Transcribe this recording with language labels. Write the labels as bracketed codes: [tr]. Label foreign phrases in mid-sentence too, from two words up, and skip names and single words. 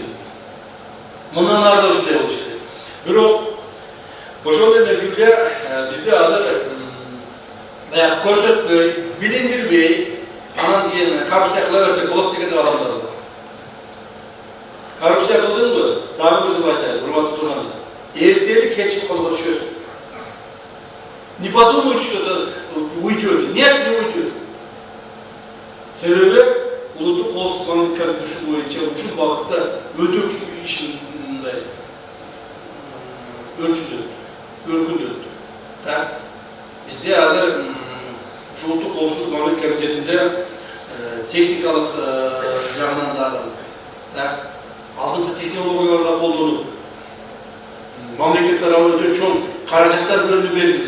[ky] Мындан ары да ушундай болуш керек. Бирок ошол мезгилде бизде азыр баягы көрсөтпөй, билиндирбей, анан кийин коррупция кыла берсек болот деген адамдар бар. Коррупция кылдыңбы? Дагы бир жыл айтайын, урматтуу тургандар. Эртели кечип колго түшөсүң. [ru] Не подумают, что это уйдет. Нет, не уйдет. [ky] Себеби улуттук коопсуздук комитети боюнча ушул багытта өтө ишин мындай өркүндөттү. [ru] Так. [ky] Бизде азыр улуттук коопсуздук комитетинде техникалык жагынан дагы так алдыңкы технологияларга колдонуп, мамлекет тарабынан өтө чоң каражаттар бөлүнүп берилди.